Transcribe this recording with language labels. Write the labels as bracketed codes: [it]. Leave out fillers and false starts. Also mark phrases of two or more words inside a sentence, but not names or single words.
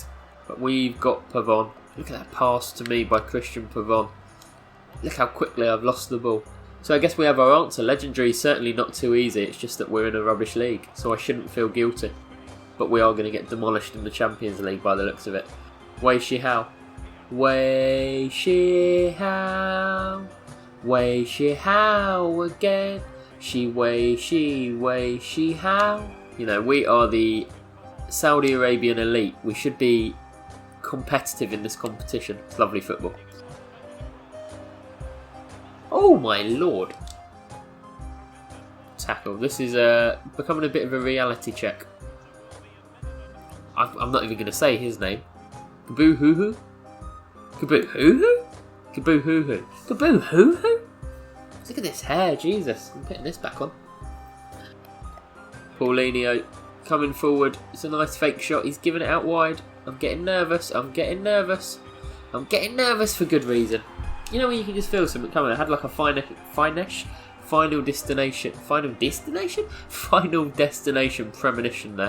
[en] But we've got Pavon. Look at that pass to me by Christian Pavon. Look how quickly I've lost the ball. So I guess we have our answer. Legendary is certainly not too easy. It's just that we're in a rubbish league. So I shouldn't feel guilty. But we are going to get demolished in the Champions League by the looks of it. Wei Shi Hao. Wei Shi Hao. Wei Shi Hao again. Wei Shi Hao. You know, we are the Saudi Arabian elite. We should be competitive in this competition. It's lovely football. Oh my lord. Tackle. This is becoming a bit of a reality check. I'm not even going to say his name. Kaboo-hoo-hoo? Kaboo-hoo-hoo? Kaboo-hoo-hoo? Kaboo-hoo-hoo? Look at this hair, Jesus. I'm putting this back on. Paulinho coming forward. It's a nice fake shot. He's giving it out wide. I'm getting nervous. I'm getting nervous. I'm getting nervous for good reason. You know when you can just feel something coming? I had like a final destination premonition there.